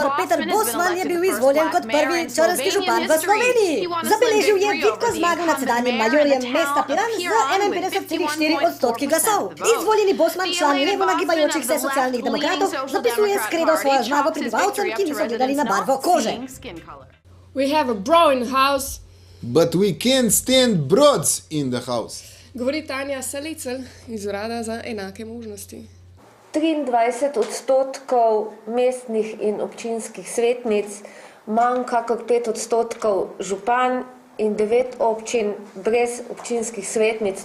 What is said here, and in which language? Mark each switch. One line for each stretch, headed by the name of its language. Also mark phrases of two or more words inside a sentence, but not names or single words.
Slovenian: Peter Bosman je bil izvoljen kot prvi črnski župan v Sloveniji. Zabeležil je vitko zmago nad sedanjim majorjem mesta Piran z 51,4% glasov. Izvoljeni Bosman, član levo nagibajočih se socialnih demokratov, zapisuje s kredo svojo zmago prebivalcem, ki niso gledali na barvo kože.
English: We have a bro in the house. But we can't stand broads in the house.
Slovenian: Govori Tanja Salicel iz Urada za enake možnosti. 23% mestnih in občinskih svetnic, manj kakor 5% župan in 9 občin brez občinskih svetnic.